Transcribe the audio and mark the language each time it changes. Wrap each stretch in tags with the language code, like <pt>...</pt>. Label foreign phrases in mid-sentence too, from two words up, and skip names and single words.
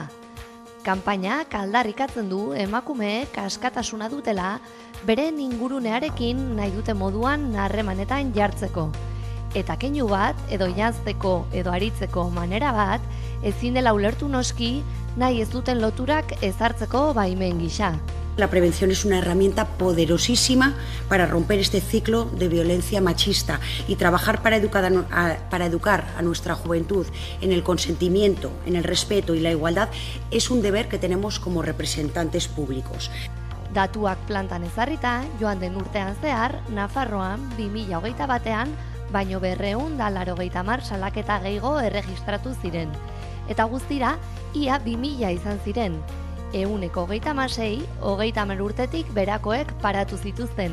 <eu>Kanpainak aldarrikatzen du emakumeek askatasuna dutela beren ingurunearekin nahi dute moduan harremanetan jartzeko. Eta keinu bat, edo janzteko edo aritzeko manera bat, ezin dela ulertu noski, nahi ez duten loturak ezartzeko baimen gisa.</eu> <es>La prevención es una herramienta poderosísima para romper este ciclo de violencia machista y trabajar para educar a nuestra juventud en el consentimiento, en el respeto y la igualdad es un deber que tenemos como representantes públicos.</es> <eu>Datuak plantan ezarrita, joan den urtean zehar, Nafarroan 2021ean, baino 280 salaketa gehiago erregistratu ziren. Eta guztira, ia 2000 izan ziren. 136, 30 urtetik berakoek paratu zituzten.</eu>